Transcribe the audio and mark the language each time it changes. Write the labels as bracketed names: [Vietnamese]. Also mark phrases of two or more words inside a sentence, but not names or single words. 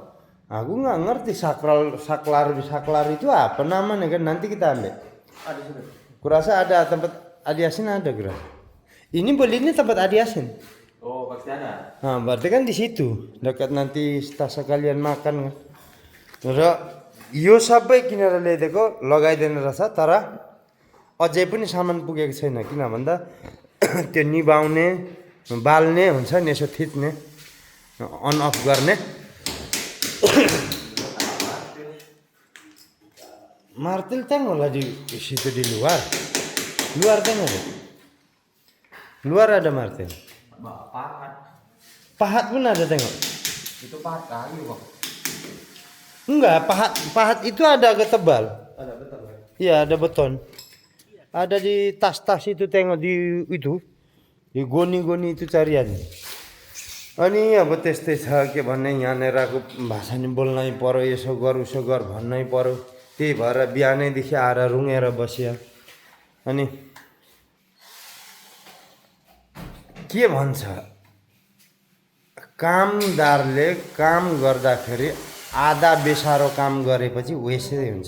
[Indonesian] Aku nggak ngerti saklar itu apa namanya kan, nanti kita ambil. Ada sudah. Kurasa ada tempat Adi Yasin ada kurasa. Ini belinya tempat Adi Yasin. Oh pasti ada. Nah, berarti kan di situ dekat nanti setelah kalian makan kan. [Nepali] र यो सबै किनेर ल्याइदिएको लगाइदिनु रहेछ, तर अझै पनि सामान पुगेको छैन. किन भन्दा त्यो निभाउने बाल्ने हुन्छ नि, यसो थिच्ने [English] on off [Nepali] गर्ने. [Indonesian] Martil tengok lah di situ di luar. Luar tengok. Luar ada martil. Pahat. Pahat pun ada tengok. Itu pahat kayu kok. Enggak, pahat itu ada agak tebal. Ada betul kan? Iya, ada beton. Ada di tas-tas itu tengok di itu. Di goni-goni itu carian. [Nepali] अनि अब त्यस्तै छ के भन्ने, यहाँनिरको भाषा नि बोल्नै पर्यो, यसो गर उसो गर भन्नै पर्यो. त्यही भएर बिहानैदेखि आएर रुँगेर बस्यो. अनि के भन्छ, कामदारले काम गर्दाखेरि आधा बेसारो काम गरेपछि वेस्टै हुन्छ.